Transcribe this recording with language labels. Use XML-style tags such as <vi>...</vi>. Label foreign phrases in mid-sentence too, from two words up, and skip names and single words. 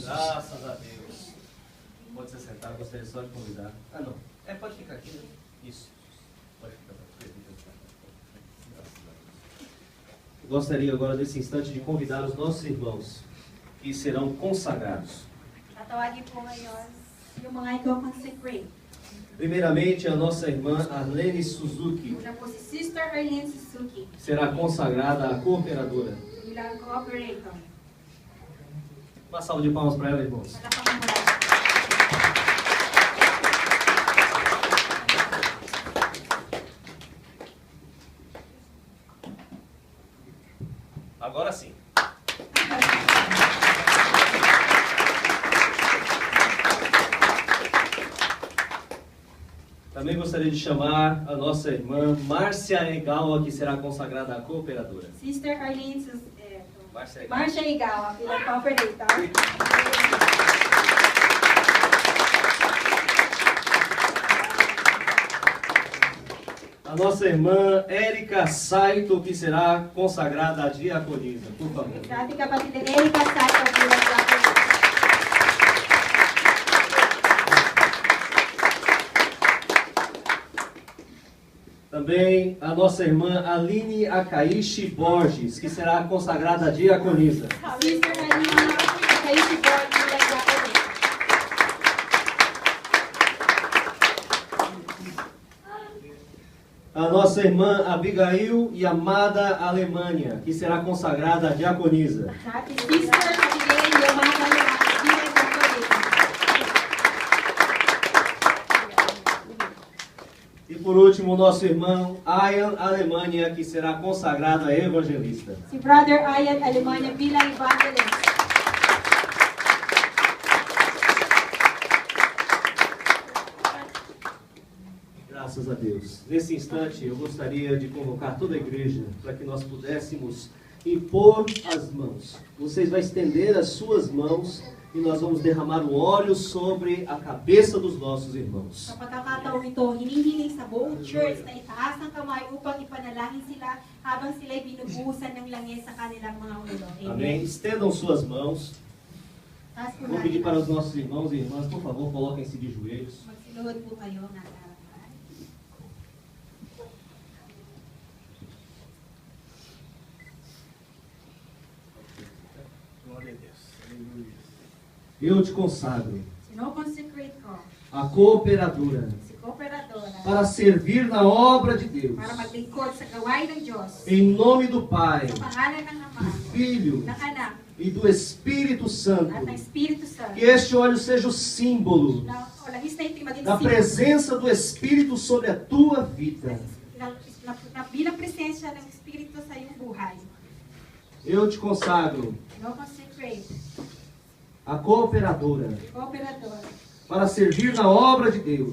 <pt>Graças a Deus. Pode se sentar, gostaria só de convidar. Ah, não. Pode ficar aqui, né? Isso. Pode ficar. Gostaria agora, nesse instante, de convidar os nossos irmãos que serão consagrados.</pt> <tl>Tatawagin po ngayon yung mga i-consecrate.</tl> <pt>Primeiramente, a nossa irmã Arlene Suzuki</pt> <tl>Una po si Sister Arlene Suzuki</tl> <pt>será consagrada a cooperadora.</pt> <tl>bilang cooperator.</tl> <pt>Uma salva de palmas para ela, irmãos.</pt> <tl>Palakpakan mo lang.</tl> <pt>Agora sim. Também gostaria de chamar a nossa irmã Márcia Egawa, que será consagrada a cooperadora.</pt> <tl>Sister Arlene Márcia Egawa. Marcia Igawa bilang cooperator.</tl> <pt>A nossa irmã Érica Saito, que será consagrada a diaconisa. Por favor.</pt> <tl>Sa ating kapatid na Erika Sato bilang cooperator.</tl> <pt>Também a nossa irmã Aline Akaishi Borges, que será consagrada a diaconisa.</pt> <tl>Sister Arlene Akaishi Borges bilang cooperator.</tl> <pt>A nossa irmã Abigail e amada Alemanha, que será consagrada a diaconisa.</pt> <tl>Sa ating Sister Abigail Yamada bilang cooperator.</tl> <pt>E por último, o nosso irmão Ian Alemanha, que será consagrado a evangelista.</pt> <tl>Si Brother Ian Alemania bilang evangelist.</tl> <pt>Graças a Deus. Nesse instante, eu gostaria de convocar toda a igreja para que nós pudéssemos impor as mãos. Vocês vão estender as suas mãos e nós vamos derramar o óleo sobre a cabeça dos nossos irmãos.</pt> <tl>Sa pagkakataong ito, hinihiling sa buong church na itaas ang kamay upang ipanalangin sila habang sila'y binubuhusan ng langis sa kanilang mga ulo.</tl> <pt>Amém? Estendam suas mãos.</pt> <tl>Taas po</tl> <pt>Vou pedir</pt> <tl>natin.</tl> <pt>para os nossos irmãos e irmãs, por favor, coloquem-se de joelhos.</pt> <tl>Magsiluhod po kayo ng harapan.</tl> <pt>Glória a Deus. Aleluia. Eu te consagro</pt> <tl>Sino-consecrate ko</tl> <pt>a cooperadora</pt> <tl>si Cooperadora</tl> <pt>para servir na obra de Deus.</pt> <tl>para maglingkod sa gawain ng Diyos.</tl> <pt>Em nome do Pai,</pt> <tl>Sa pangalan ng Ama,</tl> <pt>do Filho</pt> <tl>ng Anak,</tl> <pt>e do Espírito Santo.</pt> <tl>at ng Espiritu Santo.</tl> <pt>Que este óleo seja o símbolo</pt> <tl>Na o langis na ito maging</tl> <pt>da</pt> <tl>simbolo</tl> <pt>presença do Espírito sobre a tua vida.</pt> <tl>na bilang presensya ng Espiritu sa iyong buhay.</tl> <pt>Eu te consagro</pt> <tl>No consecrate,</tl> <pt>a cooperadora</pt> <tl>cooperador,</tl> <pt>para servir na obra de Deus,</pt>